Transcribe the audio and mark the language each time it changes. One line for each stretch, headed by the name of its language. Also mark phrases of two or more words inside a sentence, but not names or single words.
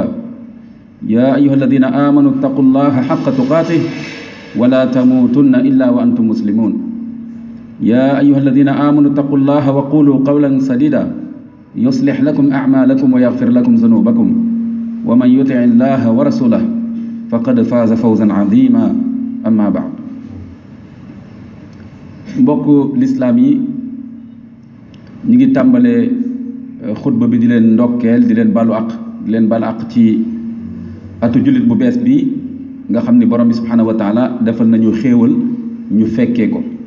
Arabic: يا أيها الذين آمنوا اتقوا الله حق تقاته ولا تموتن إلا وأنتم مسلمون. يا أيها الذين آمنوا اتقوا الله وقولوا قولا سديدا يصلح لكم أعمالكم ويغفر لكم ذنوبكم ومن يطع الله ورسوله فقد فاز فوزا عظيما. أما بعد.
Wolof: mbokk lislaam yi ñu ngi tàmbalee xutba bi di leen ndokkeel di leen balu àq ci atu jullit bu bees bi nga xam ni borom bi
Arabic: سبحانه وتعالى
Wolof: defal nañu xéewal ñu fekkee ko